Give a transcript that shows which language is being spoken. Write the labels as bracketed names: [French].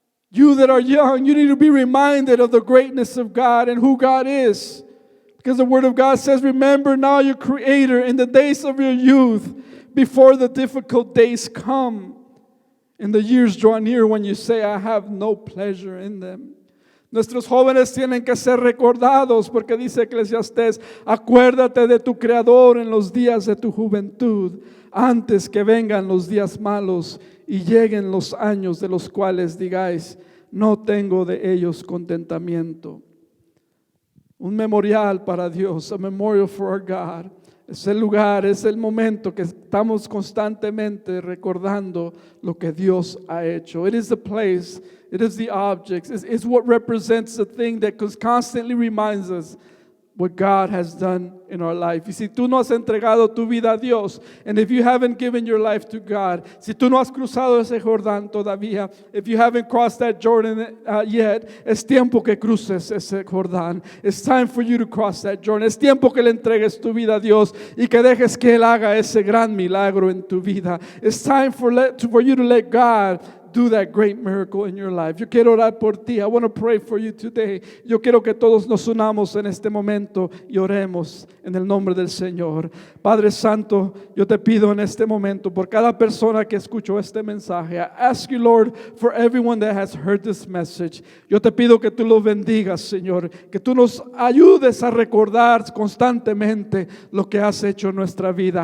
[English] You that are young, you need to be reminded of the greatness of God and who God is. Because the Word of God says, remember now your Creator in the days of your youth, before the difficult days come and the years draw near when you say, I have no pleasure in them. [Spanish] Nuestros jóvenes tienen que ser recordados, porque dice Eclesiastés, acuérdate de tu Creador en los días de tu juventud, antes que vengan los días malos y lleguen los años de los cuales digáis, no tengo de ellos contentamiento. Un memorial para Dios, [English] a memorial for our God. [Spanish] Es el lugar, es el momento que estamos constantemente recordando lo que Dios ha hecho. [English] It is the place, it is the objects, it's what represents the thing that constantly reminds us what God has done in our life. [Spanish] Y si tú no has entregado tu vida a Dios, [English] and if you haven't given your life to God, [Spanish] si tú no has cruzado ese Jordán todavía, [English] if you haven't crossed that Jordan yet, [Spanish] es tiempo que cruces ese Jordán. [English] It's time for you to cross that Jordan. [Spanish] Es tiempo que le entregues tu vida a Dios y que dejes que Él haga ese gran milagro en tu vida. [English] It's time for you to let God do that great miracle in your life. [Spanish] Yo quiero orar por ti. [English] I want to pray for you today. [Spanish] Yo quiero que todos nos unamos en este momento y oremos en el nombre del Señor. Padre Santo, yo te pido en este momento por cada persona que escuchó este mensaje. [English] I ask you, Lord, for everyone that has heard this message. [Spanish] Yo te pido que tú los bendigas, Señor, que tú nos ayudes a recordar constantemente lo que has hecho en nuestra vida.